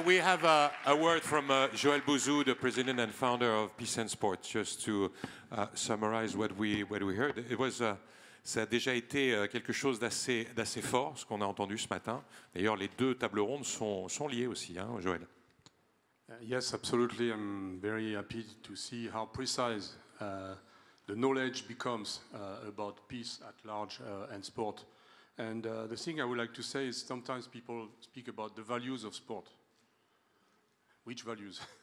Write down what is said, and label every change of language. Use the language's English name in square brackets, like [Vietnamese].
[English] We have a word from Joël Bouzou, the president and founder of Peace and Sport, just to summarize what we heard. It was, [French] ça a déjà été quelque chose d'assez fort, ce qu'on a entendu ce matin. D'ailleurs, les deux tables rondes sont liées aussi, hein, Joël. [English] Yes, absolutely. I'm very happy to see how precise the knowledge becomes about peace at large and sport. And the thing I would like to say is sometimes people speak about the values of sport. Which values?